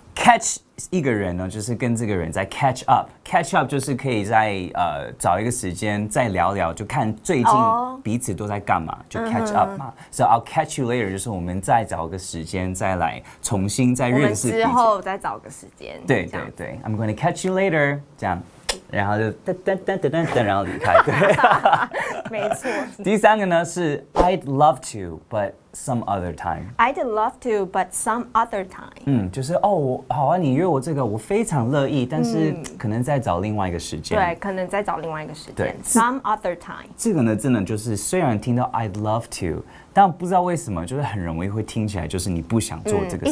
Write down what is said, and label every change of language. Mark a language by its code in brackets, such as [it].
[zh] catch 一个人呢，就是跟这个人在 catch up。catch up 就是可以在找一个时间再聊聊，就看最近彼此都在干嘛，就 catch up 嘛。 [en] So I'll catch you later， [zh] 就是我们再找个时间再来重新再认识彼此。我们之后再找个时间。 [en] 对，I'm going to catch you later， 这样。 [zh] 然后就噔，然后离开。对，没错。第三个呢是 [en] I'd love to, but some other time. I'd love to, but some other time. [zh] 就是哦，好啊，你约我这个，我非常乐意，但是可能再找另外一个时间。对，可能再找另外一个时间。对 [en] ，some other time. [zh] 这个呢，真的就是虽然听到 [en] I'd love to， [zh] 但不知道为什么，就是很容易会听起来就是你不想做这个事情，